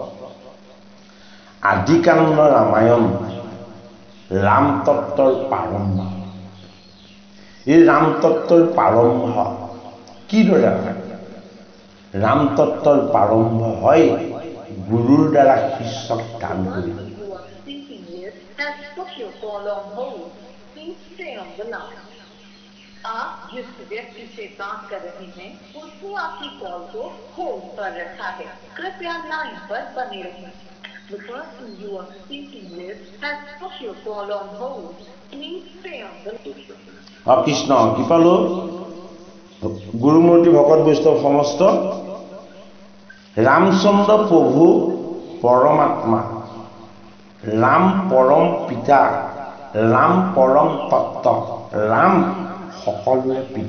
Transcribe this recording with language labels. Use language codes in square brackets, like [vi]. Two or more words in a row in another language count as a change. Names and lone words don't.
[as] আদিকাণ্ড ৰামায়ণ ৰামতত্বৰ প্ৰাৰম্ভ এই ৰামতত্বৰ প্ৰাৰম্ভ কিদৰে হয় ৰামতত্বৰ প্ৰাৰম্ভ হয় গুৰুৰ দ্বাৰা শিষ্যক দান কৰি [hi] आप जिस व्यक्ति से बात कर रहे हैं उसने आपकी कॉल को होल्ड पर रखा है कृपया लाइन पर बने रहें [en] The person you are speaking with has put your call on hold. Please stay on the line. [as] কৃষ্ণ কৃপালো গুৰুমূৰ্তি ভকত বৈষ্ণৱ সমস্ত ৰামচন্দ্ৰ প্ৰভু পৰমাত্মা ৰাম পৰম পিতা ৰাম পৰম তত্ত্ব ৰাম সকলোৰে